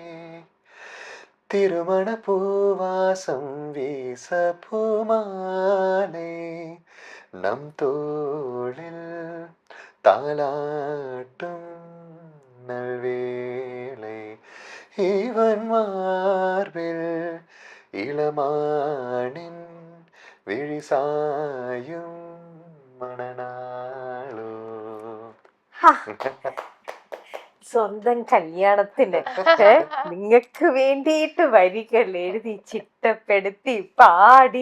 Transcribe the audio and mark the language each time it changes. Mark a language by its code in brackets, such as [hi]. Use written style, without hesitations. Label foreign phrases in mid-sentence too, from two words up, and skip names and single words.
[ta] திருமண பூவாசம் வீச பூமாலை நம் தோளில் தாலாட்டும் நல்வேளை இவன் மார்பில் இளமானின் വിഴിസായും മണനാളോ. [ml] സ്വന്തം കല്യാണത്തിന് നിങ്ങൾക്ക് വേണ്ടിയിട്ട് വരികൾ എഴുതി ചിട്ടപ്പെടുത്തി പാടി.